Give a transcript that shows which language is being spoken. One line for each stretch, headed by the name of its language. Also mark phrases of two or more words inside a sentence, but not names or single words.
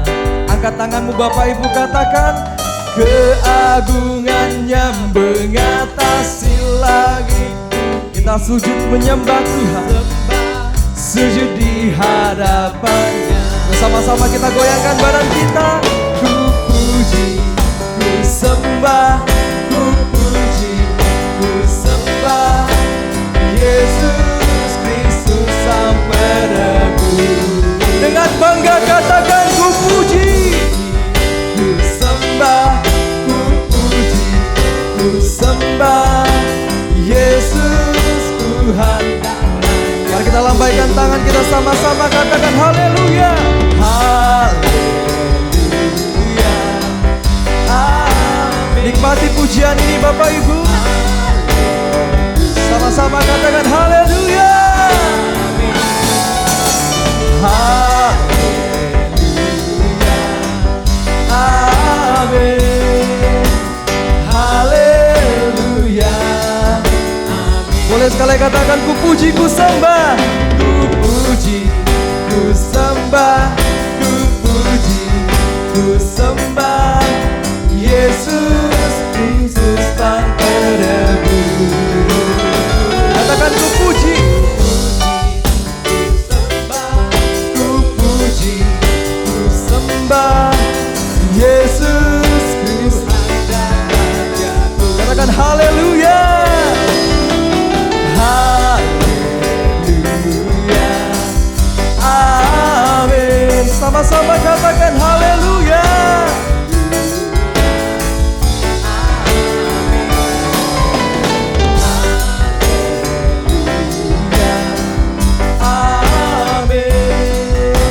Indonesian: Angkat tanganmu Bapak Ibu, katakan. Keagungannya mengatasi langit. Kita sujud menyembah Tuhan. Sujud di hadapannya. Bersama-sama kita goyangkan badan kita. Ku puji, ku sembah, ku puji, ku sembah Yesus Kristus Sang Penebus. Dengan bangga katakan ku puji. Ku sembah, ku puji, ku sembah Yesus Tuhan. Mari kita lambaikan tangan kita sama-sama katakan haleluya. Haleluya. Amin. Nikmati pujian ini Bapak Ibu. Sama-sama katakan haleluya. Haleluya. Amin. Haleluya. Boleh sekali katakan ku puji, ku sembah. Ku puji, ku sembah, ku puji, ku sembah Yesus Kristus Sang Penebus. Katakan ku puji. Ku sembah, ku puji, ku sembah Yesus Kristus dan Rajaku. Katakan haleluya. Haleluya. Amin. Sama-sama katakan haleluya. Amin.